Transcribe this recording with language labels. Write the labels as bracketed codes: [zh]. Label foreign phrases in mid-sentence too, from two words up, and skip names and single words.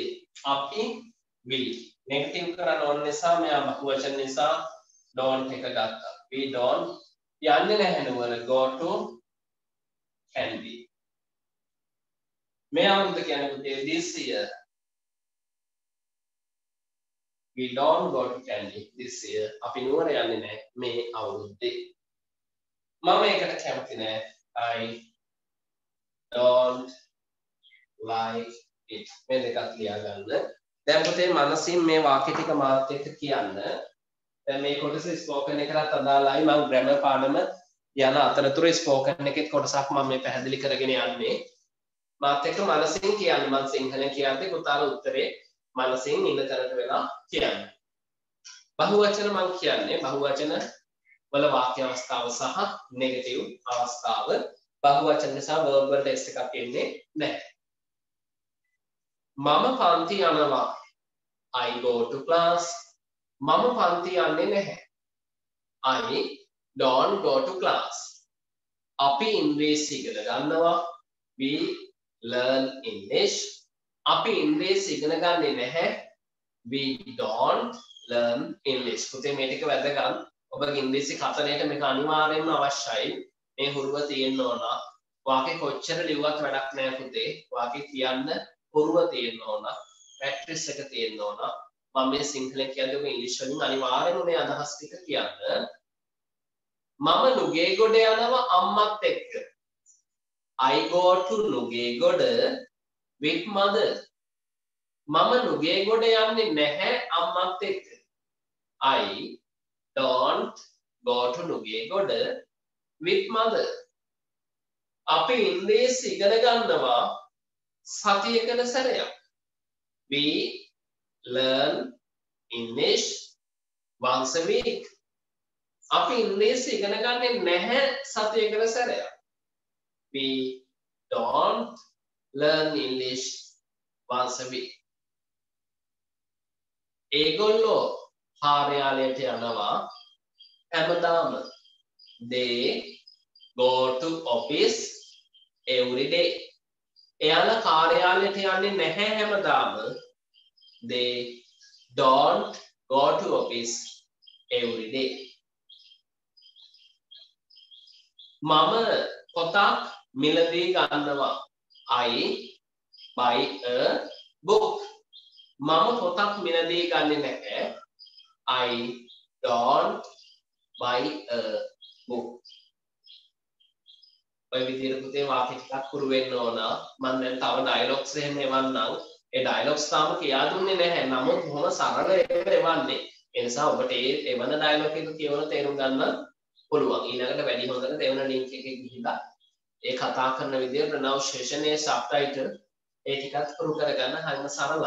[si] අපි will නෙගටිව් කරන්න ඕන නිසා මෙයා බහුවචන නිසා don't එක ගත්තා. [en] We don't [si] යන්නේ නැහැ නුවර [en] go to can be. [si] මේ අවුරුද්ද කියන්නේ පුතේ [en] this year. We don't go to Kandy this year. [si] අපි නුවර යන්නේ නැහැ මේ අවුරුද්දේ. මම ඒකට කැමති නැහැ. [en] I don't like it. [si] මේ දෙකක් ලියා ගන්න. දැන් පුතේ මනසින් මේ වාක්‍ය ටික මාත් එක්ක කියන්න. දැන් මේ කොටස ස්පෝකන් එකකට අදාළයි. මම ග්‍රැමර් පාඩම යන අතරතුර ස්පෝකන් එකේ කොටසක් මම මේ පැහැදිලි කරගෙන යන්නේ. මාත් එක්ක මනසින් කියන්න. මම සිංහලෙන් කියද්දී පුතාලා උත්තරේ මනසින් ඉන්න තැනට වෙලා කියන්න. බහුවචන මම කියන්නේ බහුවචන වල වාක්‍ය අවස්ථාව සහ නෙගටිව් අවස්ථාව. බහුවචන නිසා verb වලට s එකක් එන්නේ නැහැ. මම පන්ති යනවා. [en] I go to class. [si] මම පන්ති යන්නේ නැහැ. [en] I don't go to class. [si] අපි ඉංග්‍රීසි ඉගෙන ගන්නවා. [en] We learn English. [si] අපි ඉංග්‍රීසි ඉගෙන ගන්නේ නැහැ. [en] We don't learn English. [si] පුතේ මේ ටික වැදගත්. ඔබගේ ඉංග්‍රීසි කතනයට මේක අනිවාර්යයෙන්ම අවශ්‍යයි. මේ හුරුව තියෙන්න ඕන. වාක්‍ය කොච්චර ලිව්වත් වැඩක් නැහැ පුතේ. වාක්‍ය කියන්න හුරුව තියෙන්න ඕන. ප්‍රැක්ටිස් එක තියෙන්න ඕන. මම මේ සිංහලෙන් කියද්දී ඔබ ඉංග්‍රීසි වලින් අනිවාර්යයෙන්ම මේ අදහස් ටික කියන්න. මම නුගේගොඩ යනවා අම්මත් එක්ක. [en] I go to නුගේගොඩ with mother. [si] මම නුගේගොඩ යන්නේ නැහැ අම්මත් එක්ක. [en] I don't go to නුගේගොඩ with mother. [si] අපි ඉංග්‍රීසි ඉගෙන ගන්නවා සතියකට සැරයක්. [en] We learn English once a week. [si] අපි ඉංග්‍රීසි ඉගෙන ගන්නේ නැහැ සතියකට සැරයක්. [en] We don't learn English once a week. [si] ඒගොල්ලෝ කාර්යාලයට යනවා හැමදාම. [en] They go to office every day. [si] එයාලා කාර්යාලයට යන්නේ නැහැ හැමදාම. [en] They don't go to office every day. [si] මම පොතක් මිලදී ගන්නවා. [en] I buy a book. [si] මම පොතක් මිලදී ගන්නේ නැහැ. [en] I don't buy a book. [si] ඔය විදිහට පුතේ වාක්‍ය ටිකක් පුරු වෙන්න ඕන. මම දැන් තව ඩයලොග්ස් එහෙම එවන්නම්. ඒ ඩයලොග්ස් තාම කියා දුන්නේ නැහැ. නමුත් බොහොම සරල ඒවා එවන්නේ. ඒ නිසා ඔබට ඒ එවන ඩයලොග් එක කියවන තේරුම් ගන්න පුළුවන්. ඊළඟට වැඩි හොඳට එවන ලින්ක් එකේ ගිහිලා ඒ කතා කරන විදිය ප්‍රොනවුන්සියේෂන් ඒ සබ්ටයිටල් ඒ ටිකත් පුරු කරගන්න හරිම සරලයි.